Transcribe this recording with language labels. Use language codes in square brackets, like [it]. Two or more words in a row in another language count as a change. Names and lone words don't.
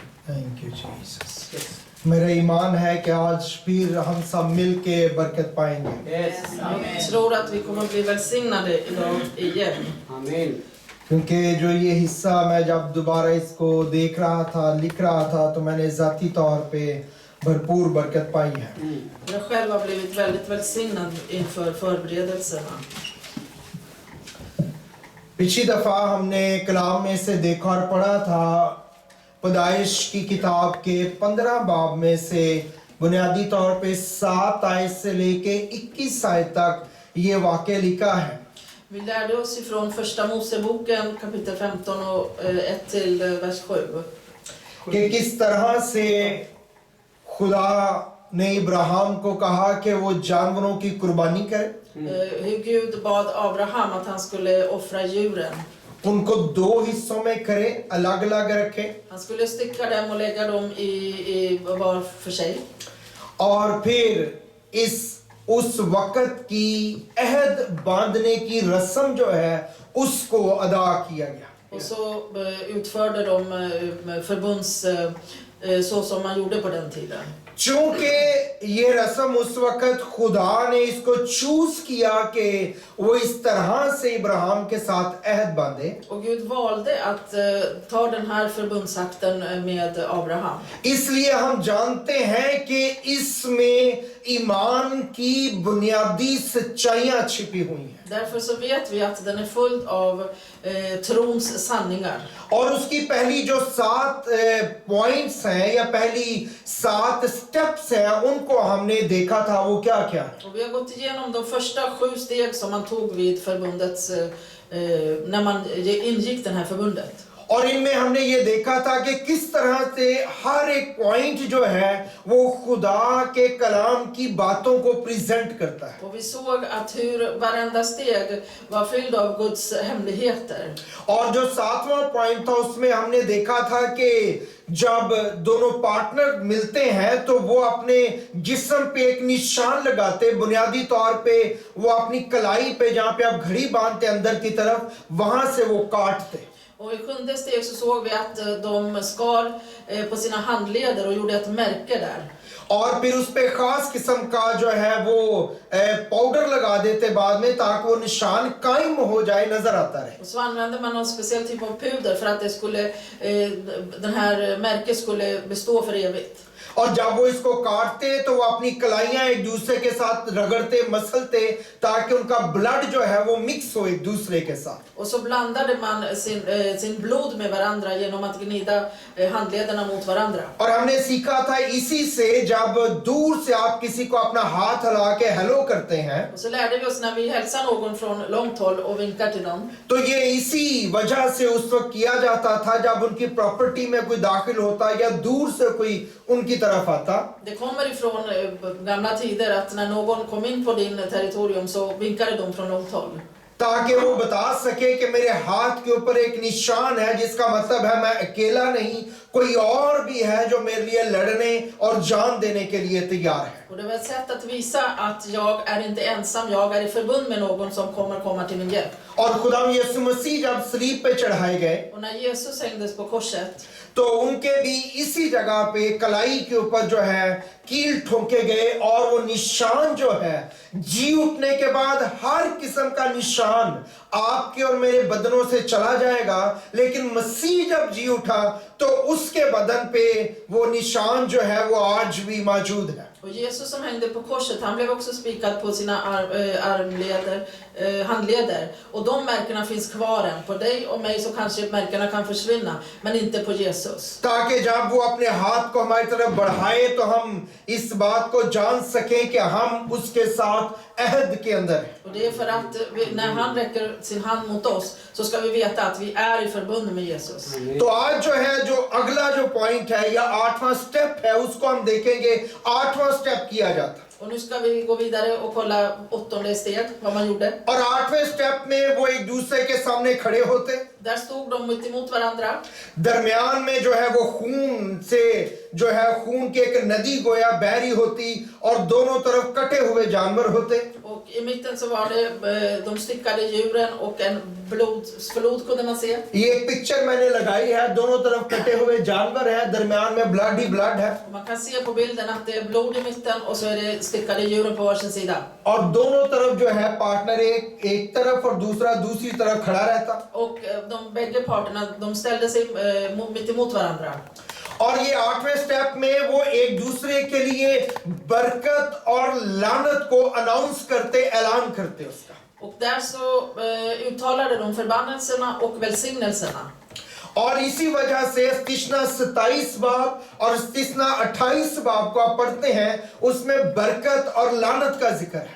[en] Thank you Jesus. [ur] میرا ایمان ہے کہ آج پھر ہم سب مل کے برکت پائیں گے. [sv] Jag tror att vi kommer att bli välsignade idag igen. Amen. [ur] کیونکہ جو یہ حصہ میں جب دوبارہ اس کو دیکھ رہا تھا، لکھ رہا تھا، تو میں نے ذاتی طور پے بھرپور برکت پائی ہے. [sv] Jag själv har blivit väldigt välsignad inför förberedelserna. [ur] پچھلی دفعہ ہم نے کلام میں سے دیکھا اور پڑھا تھا، پیدائش کی کتاب کے 15 باب میں سے بنیادی طور پے 7 آیت سے لے کے 21 آیت تک یہ واقعہ لکھا ہے. [sv] Vi lärde oss ifrån första Moseboken kapitel 15 och 1 till vers 7. [ur] کہ کس طرح سے خدا نے ابراہیم کو کہا کہ وہ جانوروں کی قربانی کرے, [sv] Hur Gud bad Abraham att han skulle offra djuren. [ur] ان کو 2 حصوں میں کرے، الگ الگ رکھے, [sv] Han skulle stycka dem och lägga dem i var för sig. [ur] اور پھر اس وقت کی عہد باندھنے کی رسم جو ہے اس کو ادا کیا گیا. [sv] Och så utförde de förbunds så som man gjorde på den tiden. [ur] چونکہ یہ رسم اس وقت خدا نے اس کو چوز کیا کہ وہ اس طرح سے ابراہیم کے ساتھ عہد باندھے, [sv] Och Gud valde att ta den här förbundsakten med Abraham. [ur] اس لیے ہم جانتے ہیں کہ اس میں ایمان کی بنیادی سچائیاں چھپی ہوئی ہیں. [sv] Därför så vet vi att den är full av trons sanningar. [ur] اور اس کی پہلی جو 7 پوائنٹس ہیں یا پہلی 7 سٹیپس ہیں ان کو ہم نے دیکھا تھا، وہ کیا کیا ہے. [sv] Och vi har gått igenom de första 7 steg som man tog vid förbundets när man ingick den här förbundet. [ur] اور ان میں ہم نے یہ دیکھا تھا کہ کس طرح سے ہر ایک پوائنٹ جو ہے وہ خدا کے کلام کی باتوں کو پریزنٹ کرتا ہے. [sv] Och vi såg att hur varenda steg var fylld av Guds hemligheter. [ur] اور جو 7واں پوائنٹ تھا اس میں ہم نے دیکھا تھا کہ جب دونوں پارٹنر ملتے ہیں تو وہ اپنے جسم پے ایک نشان لگاتے، بنیادی طور پے وہ اپنی کلائی پے جہاں پے آپ گھڑی باندھتے اندر کی طرف، وہاں سے وہ کاٹتے. [sv] Och i 7:e steg så såg vi att de skar på sina handleder och gjorde ett märke där. [ur] اور پھر اس پے خاص قسم کا جو ہے وہ پاؤڈر لگا دیتے بعد میں، تاکہ وہ نشان قائم ہو جائے، نظر آتا رہے. [sv] Och så använde man någon speciell typ av puder för att det skulle den här märket skulle bestå för evigt. [ur] اور جب وہ اس کو کاٹتے تو وہ اپنی کلائیاں ایک دوسرے کے ساتھ رگڑتے، مسلتے، تاکہ ان کا بلڈ جو ہے وہ مکس ہو ایک دوسرے کے ساتھ. [sv] Och så blandade man sin blod med varandra genom att gnida handlederna mot varandra. [ur] اور ہم نے سیکھا تھا اسی سے جب دور سے آپ کسی کو اپنا ہاتھ ہلا کے ہیلو کرتے ہیں, [sv] Och så lärde vi oss när vi hälsar någon från långt håll och vinkar till dem. [ur] تو یہ اسی وجہ سے اس وقت کیا جاتا تھا جب ان کی پراپرٹی میں کوئی داخل ہوتا یا دور سے کوئی ان کی طرف آتا. [sv] Det kommer ifrån gamla tider att när någon kom in på din territorium så vinkade de från långt håll. [ur] تاکہ وہ بتا سکے کہ میرے ہاتھ کے اوپر ایک نشان ہے، جس کا مطلب ہے میں اکیلا نہیں، کوئی اور بھی ہے جو میرے لیے لڑنے اور جان دینے کے لیے تیار ہے. [sv] Och det var ett sätt att visa att jag är inte ensam, jag är i förbund med någon som kommer komma till min hjälp. [ur] اور خدا یسوع مسیح جب صلیب پے چڑھائے گئے [sv] Och när Jesus hängdes på korset [ur] تو ان کے بھی اسی جگہ پے کلائی کے اوپر جو ہے کیل ٹھوکے گئے، اور وہ نشان جو ہے جی اٹھنے کے بعد ہر قسم کا نشان آپ کے اور میرے بدنوں سے چلا جائے گا، لیکن مسیح جب جی اٹھا تو اس کے بدن پے وہ نشان جو ہے وہ آج بھی موجود ہے. [sv] och Jesus som hängde på korset, han blev också spikad på sina handleder, och de märkena finns kvar än. På dig och mig så kanske märkena kan försvinna, men inte på Jesus. [ur] تاکہ جب وہ اپنے ہاتھ کو ہماری طرف بڑھائے تو ہم اس بات کو جان سکیں کہ ہم اس کے ساتھ عہد کے اندر ہیں. [sv] Och det är för att när han räcker sin hand mot oss så ska vi veta att vi är i förbund med Jesus. [ur] تو آج جو ہے جو اگلا جو پوائنٹ ہے یا 8واں سٹیپ ہے اس کو ہم دیکھیں گے. 8واں سٹیپ کیا جاتا, [sv] Och nu ska vi gå vidare och kolla 8:e steg, vad man gjorde. [ur] اور 8ویں سٹیپ میں وہ ایک دوسرے کے سامنے کھڑے ہوتے, [sv] Där stod de mitt emot varandra. [ur] درمیان میں جو ہے وہ خون سے جو ہے خون کی ایک ندی گویا بہری ہوتی اور دونوں طرف کٹے ہوئے جانور ہوتے. [sv] Och i mitten så var det de styckade djuren och en blodsflod kunde man se. [ur] یہ ایک پکچر میں نے لگائی ہے، دونوں طرف کٹے ہوئے جانور ہے، درمیان میں بلڈ ہی بلڈ ہے [sv] Man kan se på bilden att det är blod i mitten och så är det styckade djuren på varsin sida. [ur] اور دونوں طرف جو ہے پارٹنر ایک طرف اور دوسرا دوسری طرف کھڑا رہتا. [sv] Och de bägge parterna de ställde sig mitt emot varandra. [ur] اور یہ 8ویں سٹیپ میں وہ ایک دوسرے کے لیے برکت اور لعنت کو اناؤنس کرتے، اعلان کرتے اس کا. [sv] Och där så uttalade de förbannelserna och välsignelserna. [ur] اور اسی وجہ سے استثنا 27 باب اور استثنا 28 باب کو آپ پڑھتے ہیں، اس میں برکت اور لعنت کا ذکر ہے.